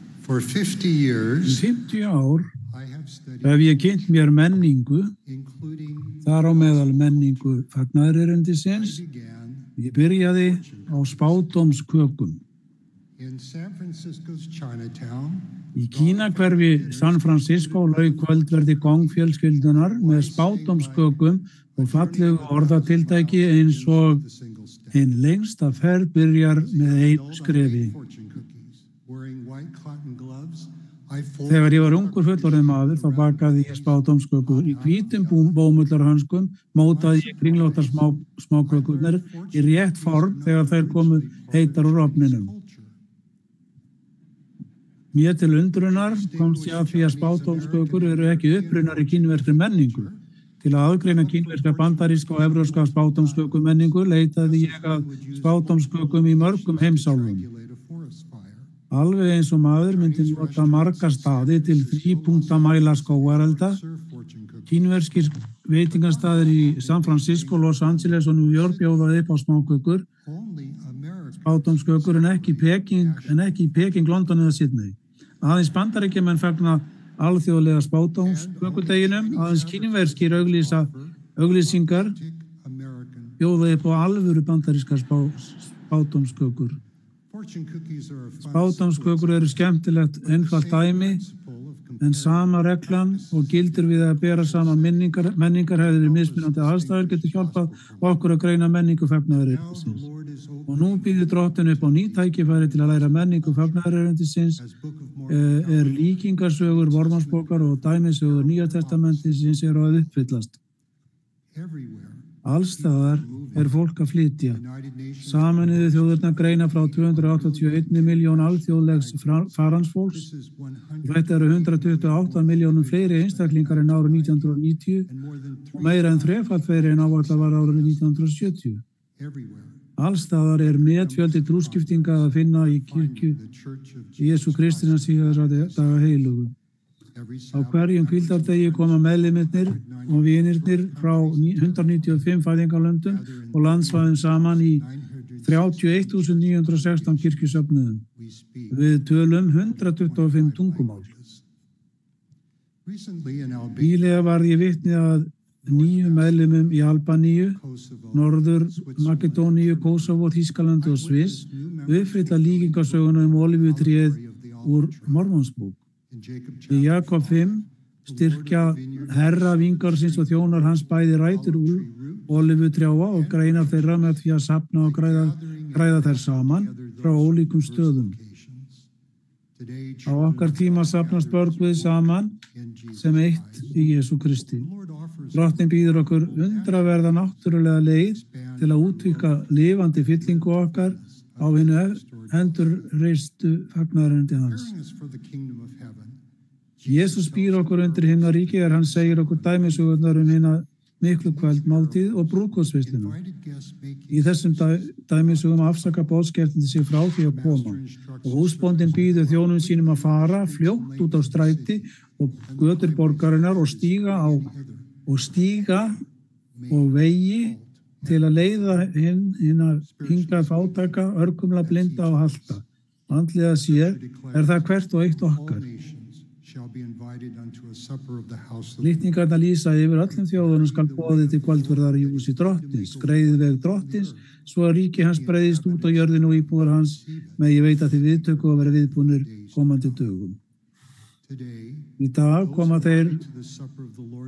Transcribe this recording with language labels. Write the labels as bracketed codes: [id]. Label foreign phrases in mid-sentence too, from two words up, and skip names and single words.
[en] For 50 years, [is] 50 ár [en] I have studied, [is] hef ég kynnt mér menningu, [en] including [is] þar á meðal menningu fagnaðarerindisins. [en] began [is] Ég byrjaði á spádómskökum. [en] in San Francisco's Chinatown. [is] Í Kínahverfi San Francisco lauk kvöldverði gongfjölskyldunar með spádómskökum og fallegu orðatiltæki eins og ein lengsta ferð byrjar með einu skrefi. [en] Fortune cookies. Wearing white cotton gloves, I folded [is] Þegar ég var ungur fullorðinn maður þá bakaði ég spádómskökur í hvítum bómullarhanskum, mótaði ég kringlóttar smákökurnar í rétt form þegar þær komu heitar úr ofninum. Mér til undrunar komst ég að því að spádómskökur eru ekki upprunnar í kínverskri menningu. Til að aðgreina kínverska, bandaríska og evrópska spádómsköku menningu leitaði ég að spádómskökum í mörgum heimsálfum. [en] a forest fire. [is] Alveg eins og maður myndi nota marga staði til 3 punkta mæla skógarelda. [en] Serve fortune cookies. [is] Kínverskir veitingastaðir í San Francisco, Los Angeles og New York bjóðaði upp á smákökur, [en] Only American [is] spádómskökur en ekki í Peking, London eða Sydney. Aðeins Bandaríkjamenn fagna alþjóðlega spádómskökudeginum, aðeins kínverskir auglýsingar [en] American. [is] bjóða upp á alvöru bandarískar spádómskökur. [en] Fortune cookies are a [is] Spádómskökur eru skemmtilegt einfalt dæmi, en sama reglan og gildir við að bera saman menningarhefðir í mismunandi aðstæður getur hjálpað okkur að greina menningu fagnaðarerindisins. [en] Lord is open [is] Og nú býður Drottinn upp á ný tækifæri til að læra menningu fagnaðarerindisins, [en] as Book of Mormon. [is] líkingasögur, vormannsbókar og dæmisögur Nýja testamentisins eru að uppfyllast. [en] Everywhere. [is] Allstaðar fólk að flytja. [en] United Nations [is] Sameinuðu þjóðirnar greina frá 281 miljón alþjóðlegs faransfólks. [en] is 100 [is] Þetta eru 128 miljónum fleiri einstaklingar en árið 1990 [en] and more than [is] og meira en þrefalt fleiri en áætlað var árið 1970. [en] everywhere. [is] Allstaðar metfjöldi trúskiptinga að finna í kirkju [en] The Church of [is] Jesú Kristina síðara daga heilugu. [en] every [is] Á [en] Sabbath. [is] hverjum hvíldardegi koma meðlimirnir og vinirnir frá 195 fæðingarlöndum og landsvæðum saman í 31.916 kirkjusöfnuðum. [en] We speak. [is] Við tölum 125 tungumál. [en] Recently in Albania, [is] Nýlega varð ég vitni að 9 meðlimum í Albaníu, Kosovo, Norður Makedóníu, Kosovo, Þýskalandi og Sviss uppfylla líkingasöguna olífutréð úr Mormonsbók. [en] in Jacob [is] Í Jakob 5 styrkja herra vingarsins og þjónar hans bæði rætur úr olífutrjáa og greinar þeirra með því að safna og græða þær saman frá ólíkum stöðum. [en] locations. Today, [is] Á okkar tíma safnast börn við saman [en] in Jesus. [is] sem eitt í Jesú Kristi. [en] Lord offers [is] Drottinn býður okkur undraverða náttúrulega leið til að útvika lifandi fyllingu okkar á hinu endurreistu fagnaðarendi hans. [en] preparing us for the kingdom of heaven. [is] Jesús býr okkur undir himnaríki þegar hann segir okkur dæmisögurnar hina miklu kvöldmáltíð og brúðkaupsveisluna. [en] Invited guests make [is] Í þessum dæmisögum afsaka boðskertandi sig frá því að koma og húsbóndinn býður þjónum sínum að fara fljótt út á stræti og götur borgarinnar og stíga og vegi til að leiða hingað fátæka, örkumla, blinda og halta. Andlega séð það hvert og eitt [en] all [is] okkar. [en] nations shall be invited unto a supper of the house of [is] Litningarna lýsa yfir öllum þjóðunum skal boðið til kvöldverðar í húsi drottins, greiðið veg drottins, svo að ríki hans breiðist út á jörðinu og íbúar hans megi veita til viðtöku og vera viðbúnir komandi dögum. [en] today. [is] Í dag koma þeir [en] To the supper of the Lord